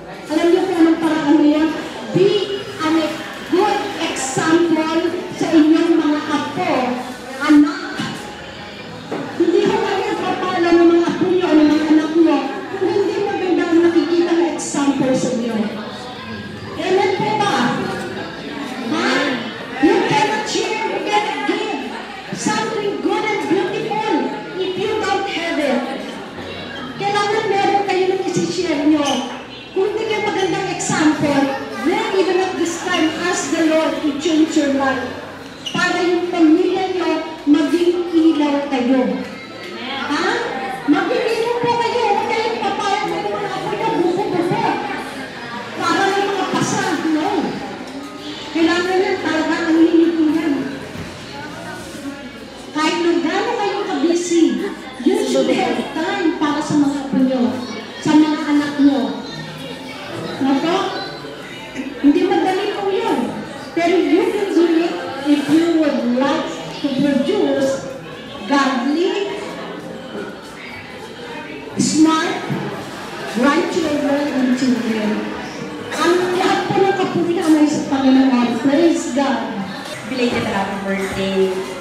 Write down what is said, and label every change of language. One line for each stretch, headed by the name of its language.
Filipino: Alam niyo kung anong paraan niya?
English: Be a good example
Filipino: sa inyong mga apo, anak. Hindi ko kaya papala ng mga apo niyo, ng mga anak niyo, kung hindi maganda ang nakikita ng example sa inyo. Amen po ba? Ha?
English: You cannot share, you cannot give something good and beautiful if you don't have it.
Filipino: Kailangan meron kayo ng isi-share nyo. Kung hindi kayo magandang example,
English: then even at this time, ask the Lord to change your life
Filipino: para yung pamilya nyo maging ilaw kayo. Ha? Maging ilaw po kayo. Huwag kayong papayag na yung mga apo nyo, buko-buko. Para yung mga pasa. No. Kailangan yan talaga ang hinihingan. Kahit na gano'n kayong kabisi,
English: you should have time
Filipino: para sa mga apo nyo, sa mga anak nyo. Nako? Hindi madali po yun.
English: Pero you can do it if you would like to produce godly, smart, grandchildren and children.
Filipino: Ang lahat po ng kapulian ay sa Panginoon.
English: Praise God. Belated happy birthday.